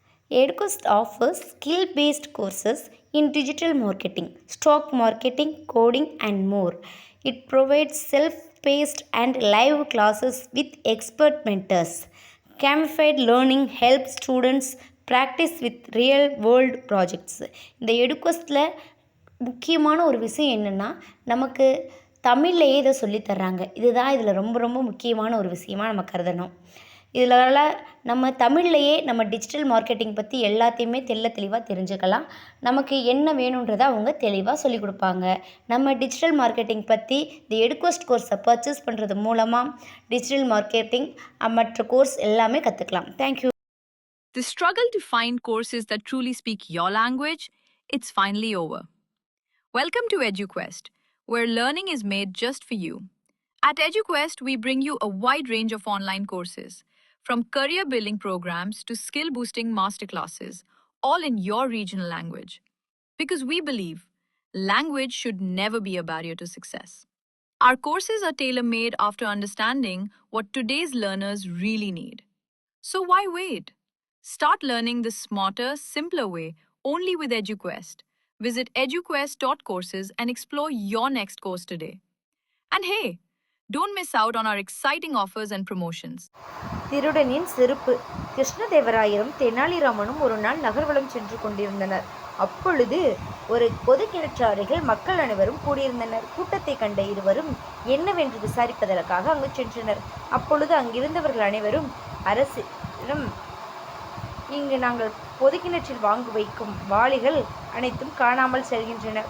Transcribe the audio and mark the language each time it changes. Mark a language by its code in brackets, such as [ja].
[en] EduQuest offers skill-based courses in digital marketing, stock marketing, coding, and more. It provides self-paced and live classes with expert mentors. Gamified learning helps students practice with real-world projects. [ta] இந்த EduQuestல முக்கியமான ஒரு விஷயம் என்னென்னா, நமக்கு தமிழ்லையே இதை சொல்லித் தர்றாங்க. இதுதான் இதில் ரொம்ப ரொம்ப முக்கியமான ஒரு விஷயமா நம்ம கருதணும். இதனால நம்ம தமிழ்லையே நம்ம டிஜிட்டல் மார்க்கெட்டிங் பற்றி எல்லாத்தையுமே தெளிவாக தெரிஞ்சுக்கலாம். நமக்கு என்ன வேணுன்றதை அவங்க தெளிவாக சொல்லிக் கொடுப்பாங்க. நம்ம டிஜிட்டல் மார்க்கெட்டிங் பற்றி இந்த எடுக்வெஸ்ட் கோர்ஸை பர்ச்சேஸ் பண்ணுறது மூலமாக டிஜிட்டல் மார்க்கெட்டிங் மற்ற கோர்ஸ் எல்லாமே கற்றுக்கலாம். [en] Thank you. The struggle to find courses that truly speak your language, it's finally over. Welcome to EduQuest, where learning is made just for you. At EduQuest, we bring you a wide range of online courses, from career building programs to skill boosting masterclasses, all in your regional language. Because we believe language should never be a barrier to success. Our courses are tailor made after understanding what today's learners really need. So why wait? Start learning the smarter, simpler way only with EduQuest. Visit eduquest.courses and explore your next course today. And hey, don't miss out on our exciting offers and promotions. [ta] திருடனின் செருப்பு. கிருஷ்ணதேவராயரும் தெனாலிராமனும் ஒரு நாள் நகர்வலம் சென்று கொண்டிருந்தனர். அப்பொழுது ஒரு பொது கிணற்று அருகில் மக்கள் அனைவரும் கூடியிருந்தனர். கூட்டத்தை கண்ட இருவரும் என்னவென்று விசாரிப்பதற்காக அங்கு சென்றனர். அப்பொழுது அங்கிருந்தவர்கள் அனைவரும், அரசிடம் இங்கு நாங்கள் பொது கிணற்றில் வாங்கி வைக்கும் வாளிகள் அனைத்தும் காணாமல் செல்கின்றன.